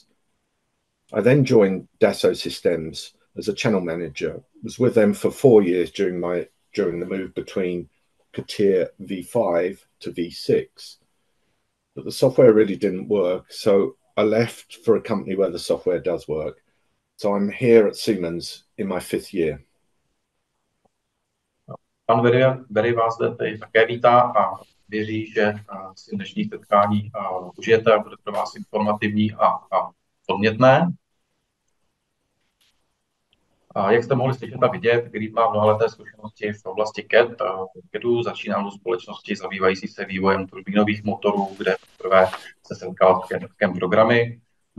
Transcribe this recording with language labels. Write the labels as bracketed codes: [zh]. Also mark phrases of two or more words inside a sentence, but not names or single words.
[en] I then joined Dassault Systèmes as a channel manager, was with them for 4 years during the move between CATIA V5 to V6. But the software really didn't work, so I left for a company where the software does work. So I'm here at Siemens in my 5th year. [cs] Pan Berry vás zde také vítá a věří, že si dnešní setkání užijete a bude pro vás informativní a podnětné. Jak jste mohli slyšet a vidět, Grip má mnohaleté zkušenosti v oblasti CADu, začínal do společnosti zabývající se vývojem turbínových motorů, kde poprvé se setkal s CADskými programy.